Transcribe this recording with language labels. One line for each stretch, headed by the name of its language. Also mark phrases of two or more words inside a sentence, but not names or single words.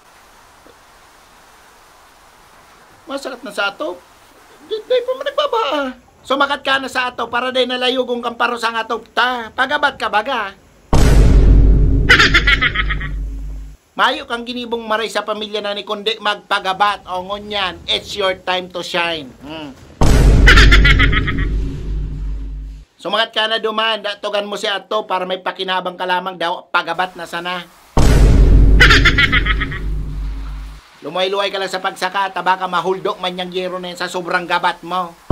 Bikol: Masakit na sa atop? Di pa man nagbaba. Sumakat ka na sa atop para day nalayugong kang paros ang atop ta. Pagabat ka baga. Mayo kang ginibong maray sa pamilya na ni kundi magpagabat. O ngunyan,
English: it's your time to shine.
Bikol: Sumakat ka na duman, datugan mo si ato para may pakinabang ka lamang daw, pagabat na sana. Lumay-luway ka lang sa pagsaka, baka mahuldok man yung yero na yun sa sobrang gabat mo.